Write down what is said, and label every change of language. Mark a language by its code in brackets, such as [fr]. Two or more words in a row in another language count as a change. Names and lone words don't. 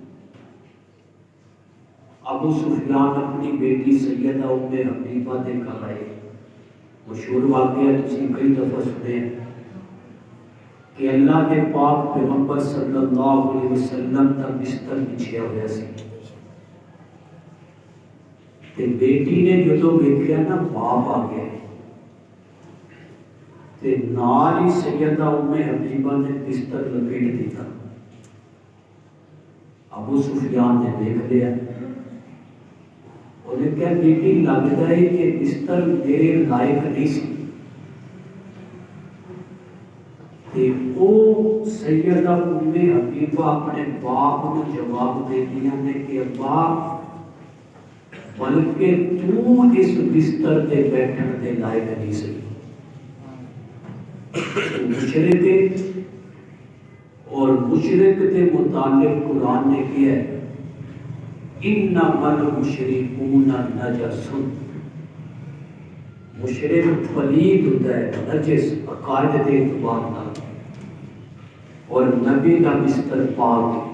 [ur] ابو سفیان اپنی بیٹی سیدہ ام حبیبہ دے گھر آئے۔ [pa] مشہور واقعہ تسی کئی دفعہ سنے ہیں کہ اللہ کے پاک پیغمبر [ar] صلی اللہ علیہ وسلم [pa] کا بستر بچھیا ہوا سی، تے بیٹی نے جدوں ویکھیا نا باپ آ گیا تے نال ہی سیدہ ام حبیبہ نے بستر لپیٹ دیتا۔ [ur] ابو سفیان نے دیکھ لیا، انہیں کہا بیٹی لگتا ہے کہ بستر میرے لائق نہیں سی۔ [pa] تے او سیدہ ام حبیبہ اپنے باپ کو جواب دے دیا نے کہ ابا بلکہ تو اس بستر تے بیٹھن دے لائق نہیں سی۔ [ur] مشرک اور مشرک کے متعلق قرآن نے کیا ہے [ar] انما المشرکون نجس، [ur] مشرک پلید ہوتا ہے، نجس عقائد کے اعتبار نال، اور نبی کا بستر پاک ہے۔